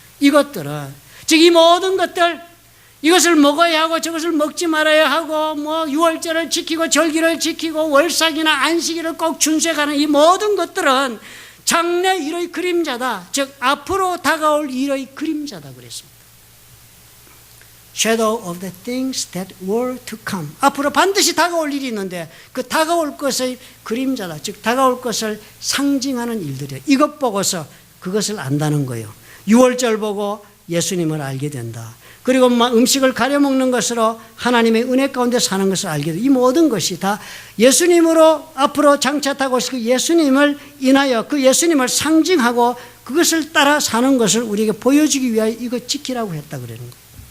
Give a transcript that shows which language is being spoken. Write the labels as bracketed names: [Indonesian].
[Korean] 이것들은 즉 이 모든 것들 이것을 먹어야 하고 저것을 먹지 말아야 하고 뭐 유월절을 지키고 절기를 지키고 월삭이나 안식일을 꼭 준수해가는 이 모든 것들은 장래 일의 그림자다. 즉 앞으로 다가올 일의 그림자다 그랬습니다. [English] Shadow of the things that were to come. [Korean] 앞으로 반드시 다가올 일이 있는데 그 다가올 것의 그림자다. 즉 다가올 것을 상징하는 일들이에요. 이것 보고서 그것을 안다는 거예요. 유월절 보고 예수님을 알게 된다. 그리고 음식을 가려 먹는 것으로 하나님의 은혜 가운데 사는 것을 알게 된다. 이 모든 것이 다 예수님으로 앞으로 장차 다가올 그 예수님을 인하여 그 예수님을 상징하고 그것을 따라 사는 것을 우리에게 보여주기 위하여 이거 지키라고 했다 그러는 거예요.